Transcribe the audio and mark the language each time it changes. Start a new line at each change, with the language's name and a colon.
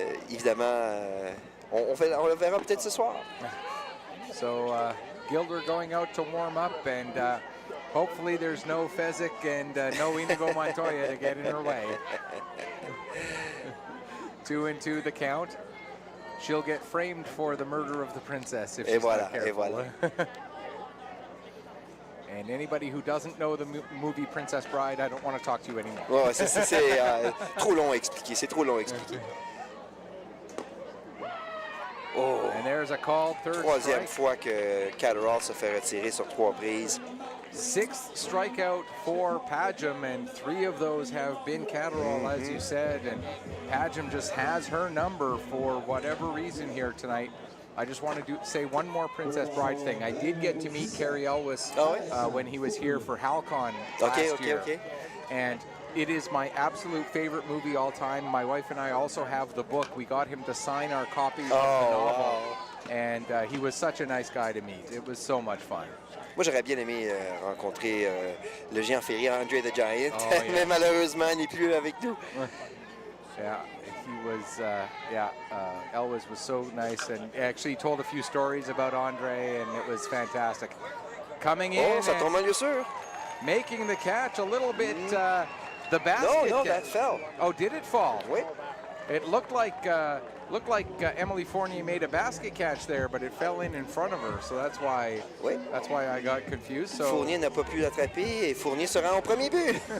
French: Évidemment, on le verra peut-être ce soir.
English: So Gilder going out to warm up, and hopefully there's no Fezzik and no Inigo Montoya to get in her way. 2-2 the count. She'll get framed for the murder of the princess if she's not careful. And anybody who doesn't know the movie Princess Bride, I don't want to talk to you anymore.
French: Oh, c'est trop long à expliquer. C'est trop long à expliquer.
English: Oh. And there's a call, third
French: Troisième
English: strike.
French: fois que Catterall se fait retirer sur 3 prises.
English: sixth strikeout for Pajam, and 3 of those have been Catterall, as you said, and Pajam just has her number for whatever reason here tonight. I just want to say one more Princess Bride thing. I did get to meet Carrie Elwes when he was here for Halcon last year. And it is my absolute favorite movie all time. My wife and I also have the book. We got him to sign our copy of the novel. Wow. And he was such a nice guy to meet. It was so much fun.
French: Moi, j'aurais bien aimé rencontrer le géant ferry, Andre the Giant,
English: yeah.
French: mais malheureusement, il n'est plus avec nous.
English: Yeah, he was, Elwes was so nice and actually told a few stories about Andre, and it was fantastic. Coming in
French: ça tombe en lieu sûr.
English: Making the catch a little bit, the basket. No, that fell. Oh, did it fall?
French: Oui.
English: It looked like Emily Fournier made a basket catch there, but it fell in front of her, so that's why I got confused. So
French: Fournier n'a pas pu l'attraper et Fournier se rend au premier but.